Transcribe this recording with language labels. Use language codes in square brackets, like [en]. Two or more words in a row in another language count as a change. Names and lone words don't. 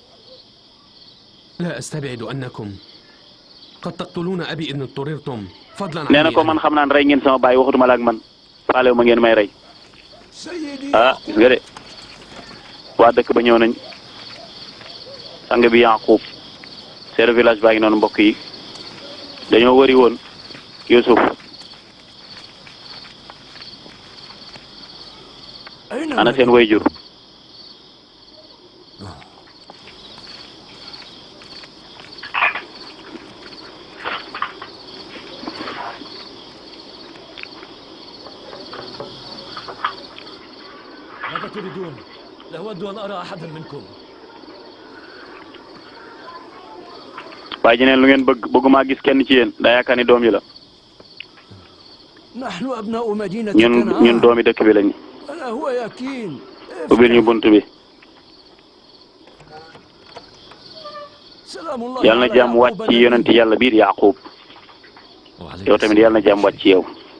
[wo] nee na ko man xam naan rey ngeen sama baay waxatuma la ak man faalewu ma ngeen may rey ah gis nga de waa dëkk ba ñëw nañ sang bi Yaaqub [fr] chef de village [wo] baa ngi noonu mbokk yi dañoo wëri woon Yuusuf ana seen wayjur [ar] ماذا تريدون؟ لا أود أن أرى أحدا منكم. [wo] waa ji ne lu ngeen bëgguma gis kenn ci yéen daa yaakaar ni doom yi la ñun doomi dëkk bi lañu ubbil ñu bunt bi yàlla na jàmm wàcc ci yonenti yàlla biir Yaaqub yow tamit yàlla na jàmm wàcc ci yow